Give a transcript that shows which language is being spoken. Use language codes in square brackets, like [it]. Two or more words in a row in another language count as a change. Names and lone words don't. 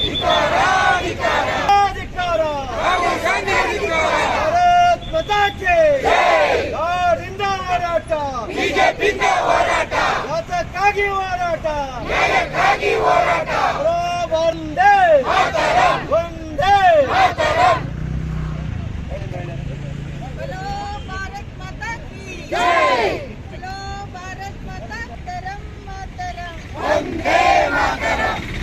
[kn] ಭಾರತ್ ಮಾತಾಕ್ಕೆ ಯಾರಿಂದ ಹೋರಾಟ, ಯಾತಕ್ಕಾಗಿ ಹೋರಾಟ, ಒಂದೇ ಒಂದೇ. [hi] बोलो भारत माता की जय, बोलो भारत माता तरम मातरम, वंदे मातरम.